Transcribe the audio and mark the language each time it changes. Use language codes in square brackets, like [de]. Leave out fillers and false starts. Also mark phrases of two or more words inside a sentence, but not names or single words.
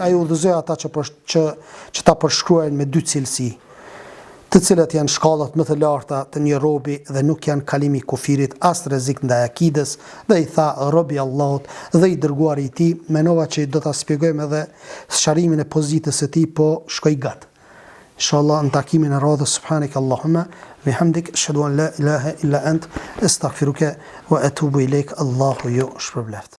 [sq] Ai udhëzoi ata që ta përshkruajnë me dy cilësi, të cilat janë shkallat më të larta të një robi dhe nuk janë kalimi i kufirit as rrezik ndaj akides, dhe i tha robi Allahut dhe i dërguari i tij, menova që do ta shpjegojmë edhe sqarimin e pozitës së tij, po shkoj gat. Inshallah në takimin e radhës, [ar] سبحانك اللهم بحمدك أشهد أن لا إله إلا أنت أستغفرك وأتوب إليك. [sq] Allahu ju shpërbleft.